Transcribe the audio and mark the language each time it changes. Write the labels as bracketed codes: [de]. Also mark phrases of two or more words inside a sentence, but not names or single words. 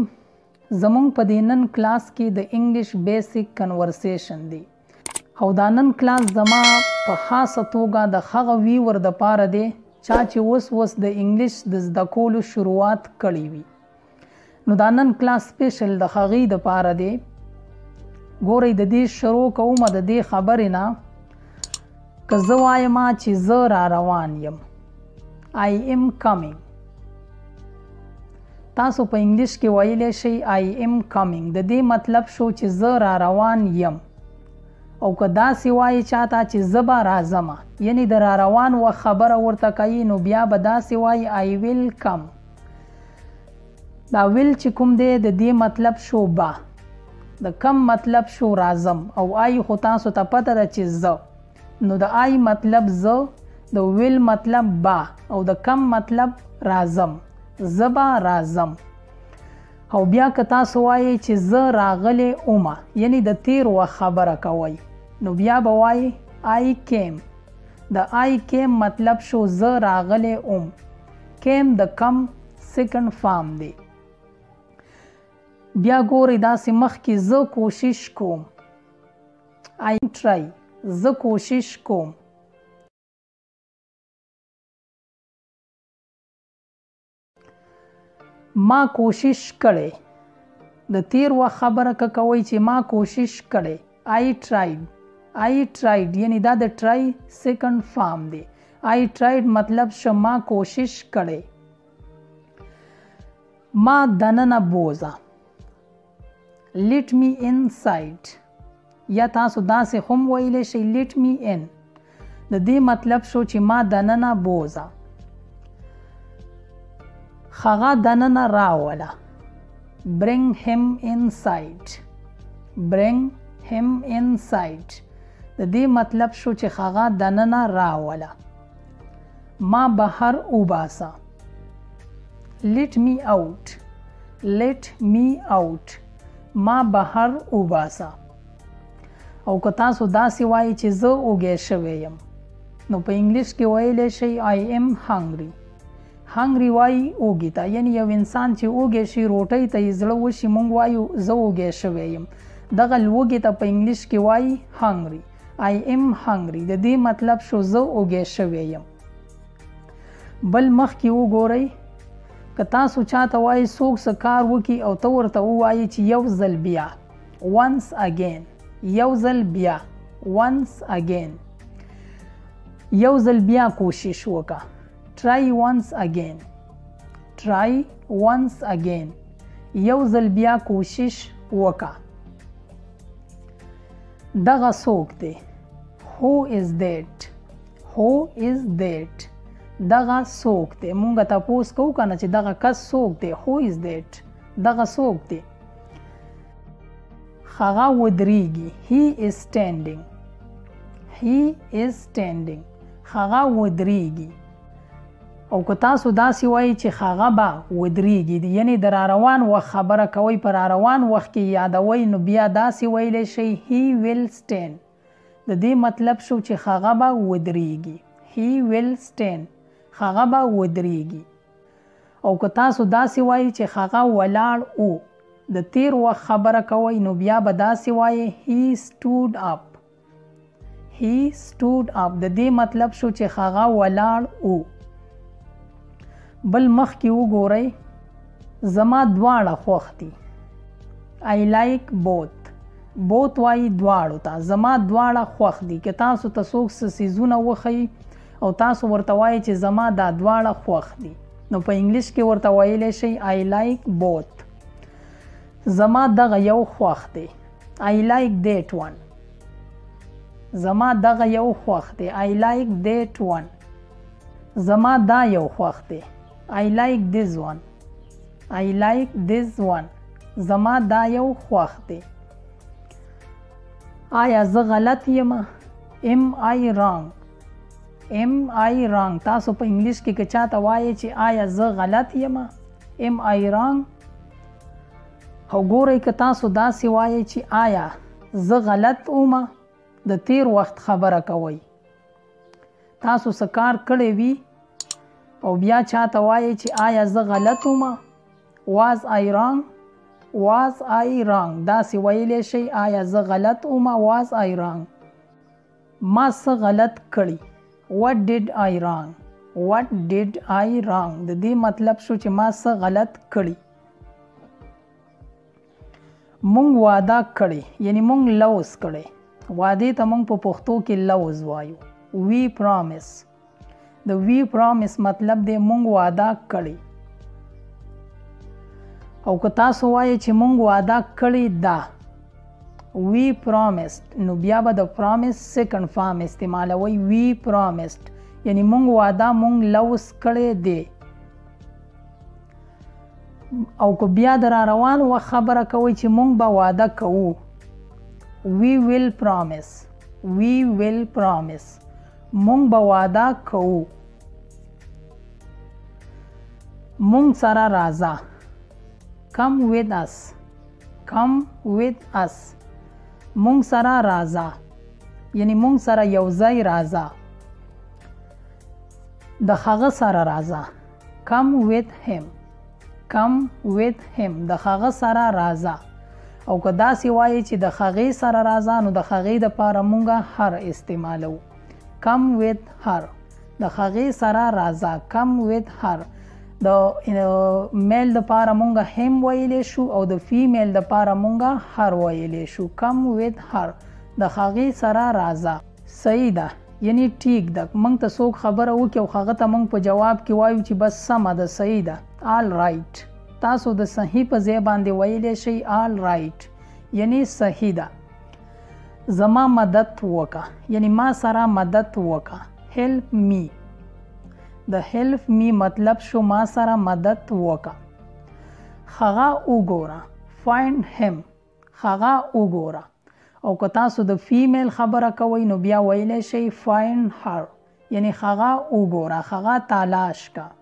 [ps] زمونږ په دې نن کلاس کې د [en] English basic conversation [ps] دی او دا نن کلاس زما په خاصه توګه د هغه ویور د پاره دی چا چې اوس د انګلیش د زده کولو شروعات کړی وي. نو دا نن کلاس سپیشل د هغې د پاره دی. ګورئ د دې شروع کوم د دې خبرې نه که زه وایم چې زه را روان یم [en] I am coming. [ps] تاسو په انګلیش کې ویلی شئ [en] I am coming. [ps] د دې مطلب شو چې زه را روان یم. او که داسې وایي چاته چې زه به راځم یعنی د را روان و خبره ورته کوي نو بیا به داسې وایي [en] I will come. [ps] دا ویل چې کوم دی د دې مطلب شو با. د کم مطلب شو راځم او آی خو تاسو ته پته ده چې زه. نو د آی مطلب زه، د ویل مطلب با او د کم مطلب راځم. زه به راځم. او بیا که تاسو وایئ چې زه راغلی اومه یعنی د تیر وخت خبره کوئ نو بیا به وایئ [en] I came. [ps] د [en] I came [ps] مطلب شو زه راغلی اوم. came د کم [en] second form [ps] دی. بیا ګورئ داسې مخکې زه کوشش کوم [en] I try. [ps] زه کوشش کوم. ما کوشش کړی. د تیر وخت خبره که کوئ چې ما کوشش کړی [en] I tried. I tried [ps] یعنی دا د [en] try second form دی. I tried [ps] مطلب شه ما کوشش کړی. ما دننه بوزه [en] let me inside. [ps] یا تاسو داسې هم ویلی شئ [en] let me in. [ps] د دې مطلب شو چې ما دننه بوزه. هغه دننه راوله [en] bring him inside. bring him inside. [ps] د دې مطلب شو چې هغه دننه راوله. ما بهر وباسه [en] let me out. let me out. [ps] ما بهر وباسه. او که تاسو داسې وایي چې زه اوږی شوی یم نو په انګلیش کې ویلی شئ [en] I am hungry. [ps] هنګري وایي اوږې ته یعنی یو انسان چې اوږی شي روټۍ ته یې زړه وشي موږ وایو زه اوږی شوی یم. دغه لوږې ته په انګلیش کې وایي hungry. [en] I am hungry. [ps] د دې مطلب شو زه اوږی شوی یم. بل مخکې وګورئ که تاسو چاته وایي څوک څه کار وکړي او ته ورته ووایي چې یو ځل بیا [en] once again. [ps] یو ځل بیا [en] once again. [ps] یو ځل بیا کوشش وکړه [en] try once again. try once again. [ps] یو ځل بیا کوشش وکړه. دغه څوک دی [en] who is that. who is that. [ps] دغه څوک دی. مونږ تپوس کوو که نه چې دغه کس څوک دی [en] who is that. [ps] دغه څوک دی. هغه ودرېږي [en] he is standing. he is standing. [ps] هغه ودرېږي. او که تاسو داسې وایي چې هغه به ودرېږي یعنی د را روان وخت خبره کوئ په را روان وخت کې یادوئ نو بیا داسې ویلی شئ [en] he will stand. [ps] د دې مطلب شو چې هغه به ودرېږي. [en] he will stand. [ps] هغه به ودرېږي. او که تاسو داسې وایي چې هغه ولاړ و د تیر وخت خبره کوئ نو بیا به داسې وایي [en] he stood up. he stood up. [ps] د دې مطلب شو چې هغه ولاړ و. بل مخکې وګورئ زما دواړه خوښ دي [en] I like both. [ps] both وایي دواړو ته. زما دواړه خوښ دي. که تاسو ته څوک څه څیزونه وښیي او تاسو ورته وایي چې زما دا دواړه خوښ دي نو په انګلیش کې ورته ویلی شئ [en] I like both. [ps] زما دغه یو خوښ دی [en] I like that one. [ps] زما دغه یو خوښ دی [en] I like that one. [ps] زما دا یو خوښ دی [en] I like this one. I like this one. [ps] زما دا یو خوښ دی. آیا زه غلط یم [en] am I wrong. am I wrong. [ps] تاسو په انګلیش کې که چاته وایئ چې آیا زه غلط یم [en] am I wrong. [ps] او ګورئ که تاسو داسې وایئ چې آیا زه غلط اومه د تیر وخت خبره کوئ. تاسو څه کار کړی وي او بیا چاته وایي چې آیا زه غلط وم [en] was I wrong was I wrong [ps] داسې ویلی شئ آیا زه غلط ومه [en] was I wrong [ps] ما څه غلط کړي [en] what did I wrong what did I wrong [ps] د دې مطلب شو چې ما څه غلط کړي مونږ واده کړی یعنی مونږ لوز کړی وعدې ته مونږ په پښتو کې لوز وایو [en] we promise [ps] د [en] we promise [ps] مطلب دی مونږ واده کړی او که تاسو وایئ چې مونږ واده کړی ده [en] we promised [ps] نو بیا به د [en] promise second form [ps] استعمالوي [en] we promised [ps] یعنی مونږ واده مونږ لوز کړی دی او که بیا در روان و خبره کوي چې مونږ به واده کوو [en] we will promise [ps] مونږ به واده کوو مونږ سره راځه [en] come with us [ps] مونږ سره راځه یعنی مونږ سره یو ځای راځه د هغه سره راځه [en] come with him [ps] د هغه سره راځه او که داسې وایي چې د هغې سره راځه نو د هغې دپاره مونږ هر استعمالو come [en] with her [ps] د هغې سره راځه [en] come with her [ps] د میل دپاره مونږ هم ویلی شو او د فیمیل دپاره مونږ هر ویلی شو [en] come with her [ps] د هغې سره راځه صحیح ده یعنی ټیک ده مونږ ته څوک خبره وکړي او هغه ته مونږ په جواب کې وایو چې بس سمه ده صحیح ده [en] all right [ps] تاسو د صحیح په ځای باندې ویلی شئ [en] all right [ps] یعنی صحیح ده زما مدد وکړه یعنی ما سره مدد وکړه [en] help me [ps] د [en] help me [ps] مطلب شو ما سره مدد وکړه هغه وګوره [en] find him [ps] هغه وګوره او که تاسو د فیمیل خبره کوئ نو بیا ویلی شئ [en] find her [ps] یعنی هغه وګوره هغه تلاش کا